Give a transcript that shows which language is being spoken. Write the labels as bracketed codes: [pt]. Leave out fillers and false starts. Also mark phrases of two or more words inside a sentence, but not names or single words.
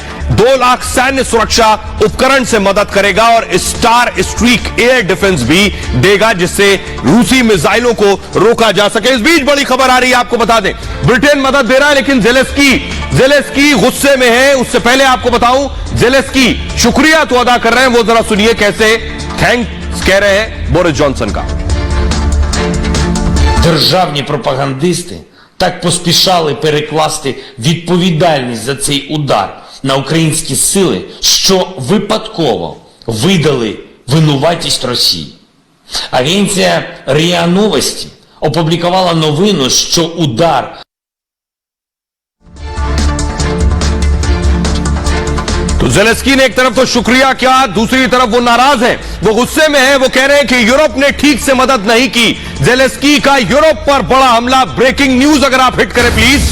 [hi] 2 लाख सैन्य सुरक्षा उपकरण से मदद करेगा और स्टार स्ट्रीक एयर डिफेंस भी देगा जिससे रूसी मिसाइलों को रोका जा सके। इस बीच बड़ी खबर आ रही है, आपको बता दें ब्रिटेन मदद दे रहा है लेकिन ज़ेलेंस्की गुस्से में है। उससे पहले आपको बताऊं ज़ेलेंस्की शुक्रिया तो अदा कर रहे हैं, वो जरा सुनिए कैसे थैंक्स कह रहे हैं बोरिस जॉनसन का। [uk] Державні пропагандисти так поспішали перекласти відповідальність за цей удар на українські сили, що випадково видали винуватість Росії. Агенція РІА Новості опублікувала новину, що удар [hi] तो ज़ेलेंस्की ने एक तरफ तो शुक्रिया किया, दूसरी तरफ वो नाराज है, वो गुस्से में है। वो कह रहे हैं कि यूरोप ने ठीक से मदद नहीं की। ज़ेलेंस्की का यूरोप पर बड़ा हमला, [en] breaking news [hi] अगर आप हिट करें प्लीज।